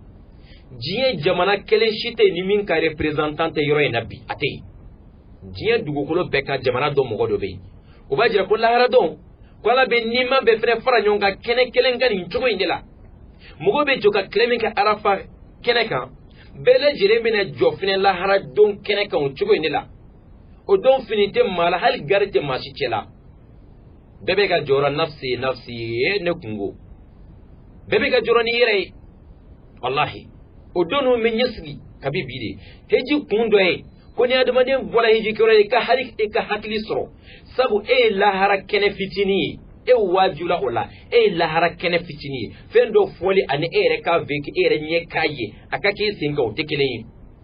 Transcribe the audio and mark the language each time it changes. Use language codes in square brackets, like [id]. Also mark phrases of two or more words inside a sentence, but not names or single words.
[bm] diɲɛ jamana kelen si tɛ ni min ka représentant tɛ yɔrɔ in na bi a tɛ yen diɲɛ dugukolo bɛɛ ka jamana dɔ mɔgɔ dɔ bɛ yen o b'a jira ko lahara dɔn ko ala bɛ nima bɛɛ fɛnɛ fara ɲɔgɔn kan kɛnɛ kelen kan nin cogo in de la mɔgɔ bɛ jɔ ka tile min kɛ arafa kɛnɛ kan bɛɛ lajɛlen bɛna jɔ fɛnɛ lahara don kɛnɛ kan o cogo in de la o don fini tɛ maa la hali gari tɛ maa si cɛ la bɛɛ bɛ ka jɔyɔrɔ [ar] نفسي نفسي [bm] ne kungo bɛɛ bɛ ka jɔyɔrɔ ni yɛrɛ ye wallahi o don ninnu bɛ ɲɛsigi kabi bi de heji kun dɔ ye ko ni adamaden bɔra heji kɛyɔrɔ ye i ka hakili sɔrɔ sabu e ye lahara kɛnɛ fitinin ye e wajula o la e ye lahara kɛnɛ fitinin ye fɛn dɔ fɔli ani e yɛrɛ ka vécu e yɛrɛ ɲɛ k'a ye a ka k'e sen kan o tɛ kelen ye